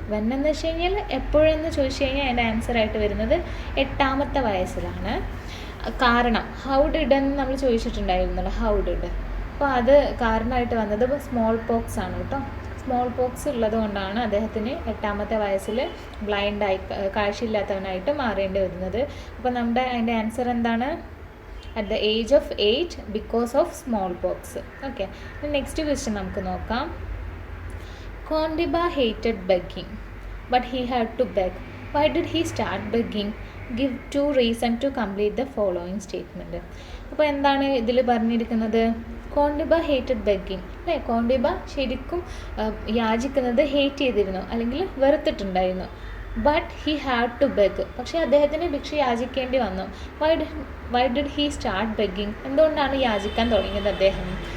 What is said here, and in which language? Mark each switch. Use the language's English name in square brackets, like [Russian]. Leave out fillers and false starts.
[Malayalam] When എന്ന് വെച്ച് കഴിഞ്ഞാൽ എപ്പോഴെന്ന് ചോദിച്ചു കഴിഞ്ഞാൽ അതിൻ്റെ ആൻസറായിട്ട് വരുന്നത് 8ാമത്തെ വയസ്സിലാണ്. കാരണം ഹൗ ഡിഡ് എന്ന് നമ്മൾ ചോദിച്ചിട്ടുണ്ടായിരുന്നല്ലോ, ഹൗ ഡിഡ്. അപ്പോൾ അത് കാരണമായിട്ട് വന്നത് സ്മോൾ പോക്സ് ആണ് കേട്ടോ. സ്മോൾ പോക്സ് ഉള്ളത് കൊണ്ടാണ് അദ്ദേഹത്തിന് 8ാമത്തെ വയസ്സിൽ ബ്ലൈൻഡായി, കാഴ്ചയില്ലാത്തവനായിട്ട് മാറേണ്ടി വരുന്നത്. അപ്പോൾ അതിൻ്റെ ആൻസർ എന്താണ്? [English] at the age of 8 because of smallpox. [Malayalam] Okay, next question നമുക്ക് നോക്കാം. [English] Kondiba hated begging but he had to beg. Why did he start begging? Give 2 reasons to complete the following statement. [Malayalam] അപ്പോൾ എന്താണ് ഇതിൽ പറഞ്ഞിരിക്കുന്നത്? കോണ്ടിബ [English] hated begging [Malayalam] അല്ലേ. കോണ്ടിബ ശരിക്കും യാചിക്കുന്നത് hate ചെയ്തിരുന്നു, അല്ലെങ്കിൽ വെറുത്തിട്ടുണ്ടായിരുന്നു. [English] but he had to beg, [Malayalam] പക്ഷേ അദ്ദേഹത്തിന് ഭിക്ഷ യാചിക്കേണ്ടി വന്നു. [English] why did he start begging, [Malayalam] എന്തുകൊണ്ടാണ് യാചിക്കാൻ തുടങ്ങിയത് അദ്ദേഹം?